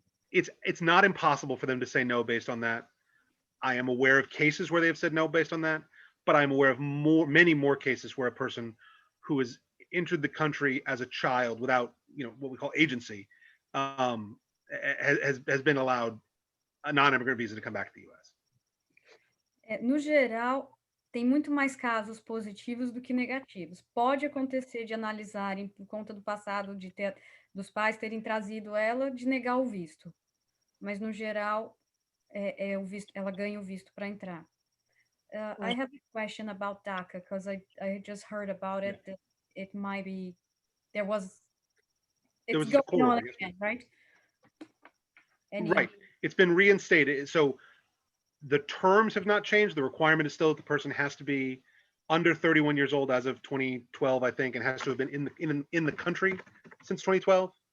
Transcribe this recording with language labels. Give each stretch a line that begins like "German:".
English: It's not impossible for them to say no based on that. I am aware of cases where they have said no based on that, but I'm aware of many more cases where a person who has entered the country as a child without, what we call agency, has been allowed a non-immigrant visa to come back to the U.S.
Portuguese: No geral, tem muito mais casos positivos do que negativos. Pode acontecer de analisarem, por conta do passado, dos pais terem trazido ela, de negar o visto. Mas, no geral, o visto, ela ganha o visto para entrar.
English: I have a question about DACA, because I just heard about it, that it might be, it's going on again, right? Right. It's been reinstated. So the terms have not changed. The requirement is still that the person has to be under 31 years old as of 2012, I think, and has to have been in the country since 2012.